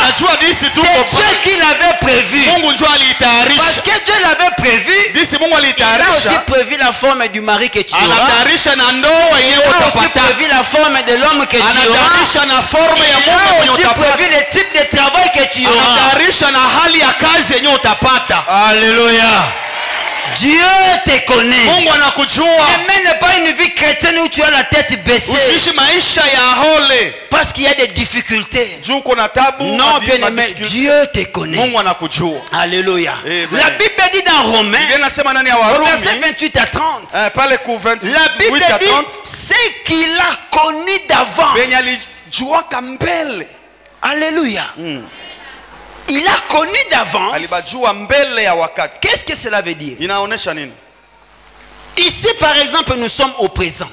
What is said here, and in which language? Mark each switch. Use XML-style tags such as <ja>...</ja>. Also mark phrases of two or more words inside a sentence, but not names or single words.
<fr>C'est Dieu qui l'avait prévu. Parce que Dieu l'avait prévu, il a aussi prévu la forme du mari que tu auras. Il a aussi prévu la forme de l'homme que tu auras. Il a aussi prévu le type de travail que tu auras. Alléluia. Dieu te connaît.</fr> <sw>Mungu anakujua.</sw> <fr>Ne mène pas une vie chrétienne où tu as la tête baissée.</fr> <sw>Usiishi maisha ya hole.</sw> <fr>Parce qu'il y a des difficultés.</fr> <sw>Juu kuna tabu.</sw> <fr>Non, bien aimé, Dieu te connaît.</fr> <sw>Mungu anakujua.</sw> <fr>Alléluia. Amen. La Bible dit dans Romains, verset 28 à 30,</fr> <sw>pale ku 28</sw> <fr>la Bible à 30, dit ce qu'il a connu d'avance. Alléluia. Il a connu d'avance. Qu'est-ce que cela veut dire? Ici, par exemple, nous sommes au présent.</fr>